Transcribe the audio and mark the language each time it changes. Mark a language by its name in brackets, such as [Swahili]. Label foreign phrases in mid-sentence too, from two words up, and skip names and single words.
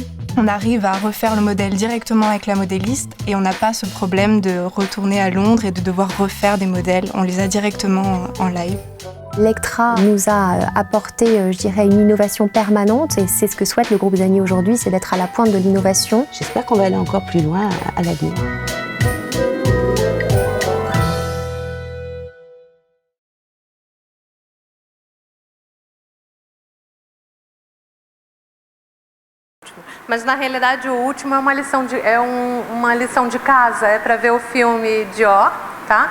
[French] On arrive à refaire le modèle directement avec la modéliste et on n'a pas ce problème de retourner à Londres et de devoir refaire des modèles. On les a directement en live. Lectra nous a apporté, je dirais, une innovation permanente et c'est ce que souhaite le groupe Zany aujourd'hui, c'est d'être à la pointe de l'innovation. J'espère qu'on va aller encore plus loin à l'avenir. [Portuguese] Mas na realidade o último é uma lição de casa, é para ver o filme Dior, tá?